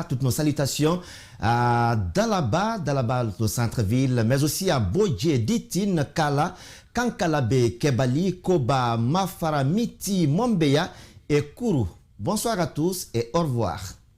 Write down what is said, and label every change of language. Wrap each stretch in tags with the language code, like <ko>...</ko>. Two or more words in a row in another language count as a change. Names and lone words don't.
<fr>Toutes nos salutations à Dalaba, le centre-ville, mais aussi à Bodje, Ditine, Kala, Kankalabe, Kebali, Koba, Mafara, Miti, Mombeya et Kourou. Bonsoir à tous et au revoir.</fr>